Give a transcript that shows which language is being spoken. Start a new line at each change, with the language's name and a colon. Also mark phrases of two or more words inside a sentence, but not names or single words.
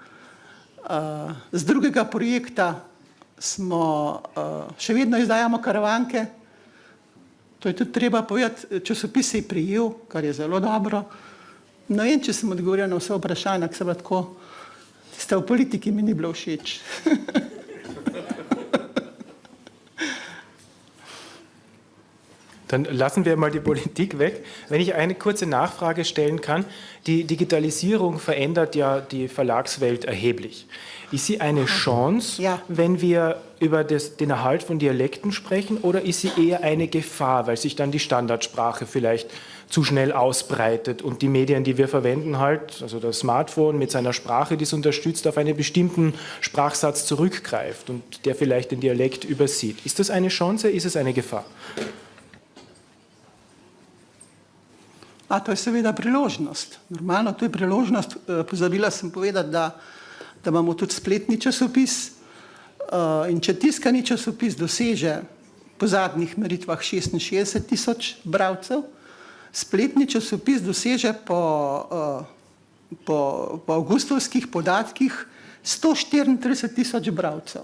Slovenian: Z drugega projekta še vedno izdajamo karavanke. To je tudi treba povedati, časopis se je prijel, kar je zelo dobro. Ne vem, če sem odgovorila na vse vprašanja, ki so bila tako, tiste v politiki mi ni bilo všeč.
German: Dann lassen wir mal die Politik weg. Wenn ich eine kurze Nachfrage stellen kann, die Digitalisierung verändert ja die Verlagswelt erheblich. Ist sie eine Chance, wenn wir über den Erhalt von Dialekten sprechen, oder ist sie eher eine Gefahr, weil sich dann die Standardsprache vielleicht zu schnell ausbreitet und die Medien, die wir verwenden, also das Smartphone mit seiner Sprache, die es unterstützt, auf einen bestimmten Sprachsatz zurückgreift und der vielleicht den Dialekt übersieht? Ist das eine Chance, ist es eine Gefahr?
Slovenian: To je seveda priložnost. Normalno, to je priložnost. Pozabila sem povedati, da imamo tudi spletni časopis in če tiskani časopis doseže po zadnjih meritvah 66.000 bralcev, spletni časopis doseže po avgustovskih podatkih 134.000 bralcev.